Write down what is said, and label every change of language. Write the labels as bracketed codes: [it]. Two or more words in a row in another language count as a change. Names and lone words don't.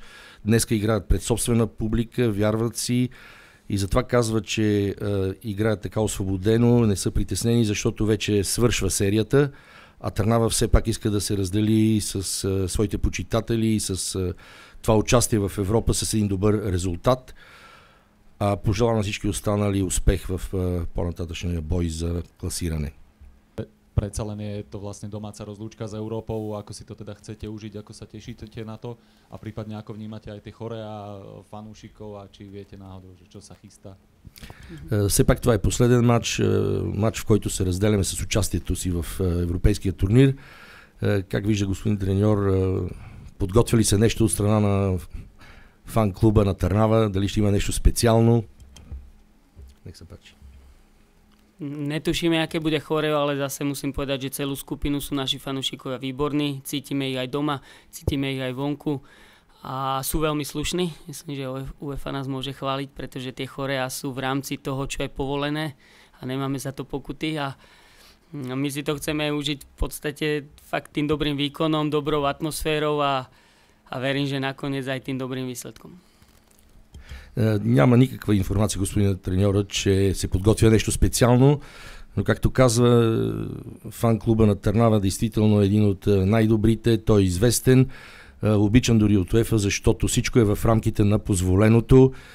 [bg] Днеска играят пред собствена публика, вярват си и затова казва, че играят така освободено, не са притеснени, защото вече свършва серията, а Търнава все пак иска да се раздели с своите почитатели и с това участие в Европа с един добър резултат. Пожелавам на всички останали успех в по-нататъчния бой за класиране. [sk] Predsa len je to vlastne domáca rozlúčka s Európou, ako si to teda chcete užiť, ako sa tešíte na to a prípadne ako vnímate aj tie chorea fanúšikov a či viete náhodou, že čo sa chystá? [bg] Все пак това е последен матч, в който се разделяме с участието си в европейския турнир. Как вижда господин треньор, подготвили се нещо от страна на фан-клуба на Търнава, дали ще има нещо специално? [sk] Нech sa páči. Netušíme, aké bude choreo, ale zase musím povedať, že celú skupinu sú naši fanúšikovia výborní, cítime ich aj doma, cítime ich aj vonku a sú veľmi slušní. Myslím, že UEFA nás môže chváliť, pretože tie choreá sú v rámci toho, čo je povolené a nemáme za to pokuty a my si to chceme užiť v podstate fakt tým dobrým výkonom, dobrou atmosférou a verím, že nakoniec aj tým dobrým výsledkom. [bg] Няма никаква информация, господин треньора, че се подготвя нещо специално, но както казва, фан-клуба на Търнава действително е един от най-добрите, той е известен, обичан дори от УЕФА, защото всичко е в рамките на позволеното.